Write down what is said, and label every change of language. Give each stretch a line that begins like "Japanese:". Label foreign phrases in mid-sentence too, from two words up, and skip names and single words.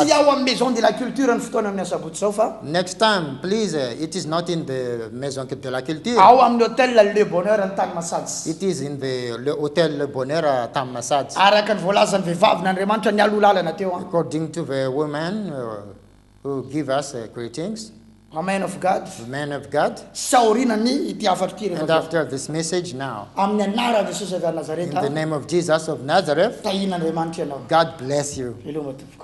Malagasy: Sy ao amin'ny
French: maison de la culture
Malagasy: ny fotoana amin'ny asabotsy zao fa
English: Next time, please, it is not in the Maison de la Culture.
Malagasy: ao amin'ny hôtel Le Bonheur ny tany Masadsy.
English: It is in the Hotel Le Bonheur à Tammasad.
Malagasy: Araka ny voalazan'ny vehivavyn'Andriamanitra ny alolalana teo.
English: According to the women who give us greetings, A man of God. the man of God.
Malagasy: Saorinany ity afatra ity
English: And
Malagasy: rehefa.
English: after this message now,
Malagasy: Amin'ny anaran'i Jesosy avy
English: in the
Malagasy: Nazareta,
English: name of Jesus of Nazareth,
Malagasy: tahin'Andriamanitra ianao.
English: God bless you.
Malagasy: Veloma tompoko.